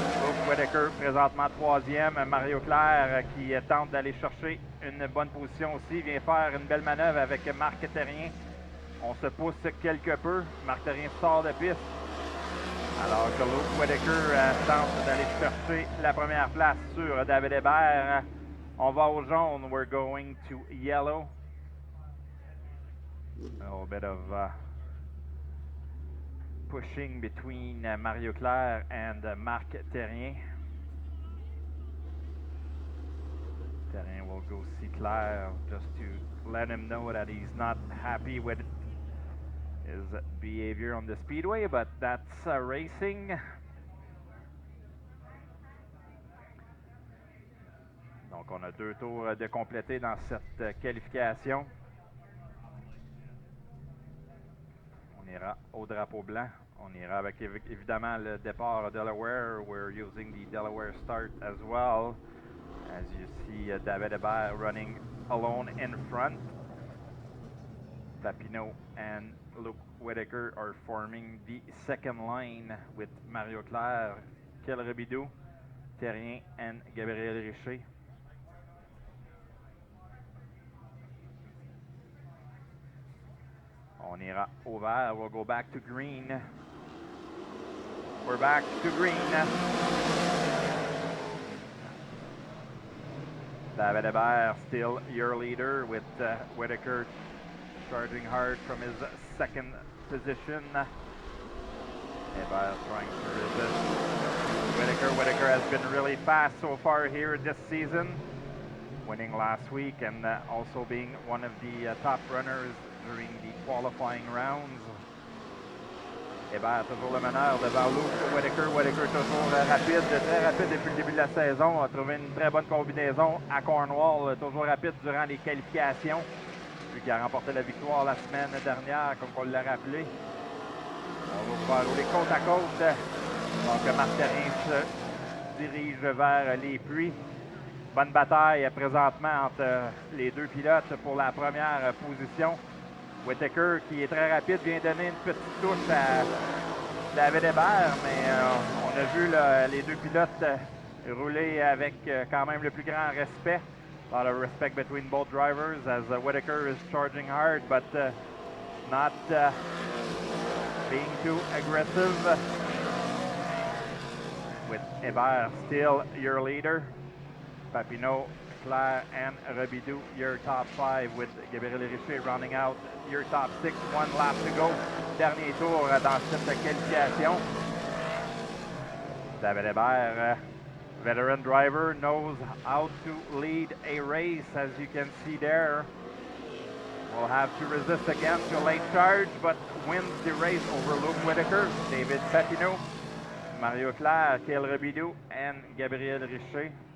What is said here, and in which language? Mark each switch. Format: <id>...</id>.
<fr>Luke Whitaker présentement 3e. Mario Claire qui tente d'aller chercher une bonne position aussi. Vient faire une belle manœuvre avec Marc Terrien. On se pousse quelque peu. Marc Terrien sort de piste. Alors que Luke Whitaker tente d'aller chercher la première place sur David Hébert. On va au jaune.</fr> <en>We're going to yellow. A little bit of pushing between Mario Claire and Marc Terrien. Terrien will go see Claire just to let him know that he's not happy with his behavior on the speedway, but that's racing.</en> <fr>Donc on a 2 tours de compléter dans cette qualification. On ira au drapeau blanc. On ira avec évidemment le départ Delaware.</fr> <en>We're using the Delaware start as well. As you see David Hébert running alone in front. Papineau and Luke Whitaker are forming the second line with Mario Claire, Kyle Robidoux, Terrien, and Gabriel Richer.</en> <fr>On ira au vert.</fr> <en>We'll go back to green. We're back to green. David Hébert still your leader with Whitaker charging hard from his second position. Hébert trying to resist Whitaker has been really fast so far here this season, winning last week and also being one of the top runners during the qualifying rounds.</en> <fr>Hébert toujours le meneur devant Luke Whitaker. Whitaker toujours rapide, très rapide depuis le début de la saison. A trouvé une très bonne combinaison à Cornwall, toujours rapide durant les qualifications. Lui qui a remporté la victoire la semaine dernière, comme on l'a rappelé. On va pouvoir rouler côte à côte. Donc Marc Terrien dirige vers les puits. Bonne bataille présentement entre les deux pilotes pour la première position. Whittaker, qui est très rapide, vient donner une petite touche à David Hébert, mais on a vu les deux pilotes rouler avec quand même le plus grand respect.</fr> <en>A lot of respect between both drivers as Whittaker is charging hard, but not being too aggressive. With Hébert still your leader. Papineau, Claire, and Robidoux, your top 5, with Gabriel Richer rounding out your top 6. One lap to go.</en> <fr>Dernier tour dans cette qualification.</fr> <en>David Hébert, veteran driver, knows how to lead a race, as you can see there. Will have to resist again to a late charge, but wins the race over Luke Whittaker, David Papineau, Mario Claire, Cale Robidoux, and Gabriel Richer.</en>